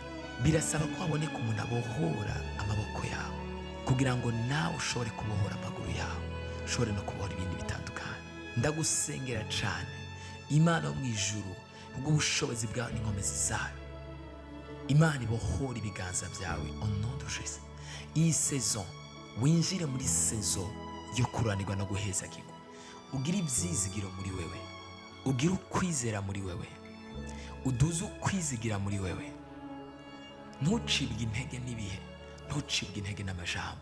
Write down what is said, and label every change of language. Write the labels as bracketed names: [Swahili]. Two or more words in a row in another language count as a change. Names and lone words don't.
[Rundi] Birasaba ko haboneka umuntu abohora amaboko yawe kugira ngo nawe ushobore kubohora amaguru yawe, ushobore no kubohora ibindi bitandukanye. Ndagusengera cyane Imana yo mu ijuru, ubwo ubushobozi bwawe n'inkomezi zayo, Imana ibohora ibiganza byawe [French] au nom de Jésus. [Rundi] Iyi saison winjire muri saison yo kuranirwa no guhezagirwa. Ugira ibyizigiro muri wewe, ugira ukwizera muri wewe, uduze ukwizigira muri wewe. Ntucibwe intege n'ibihe, ntucibwe intege n'amajambo.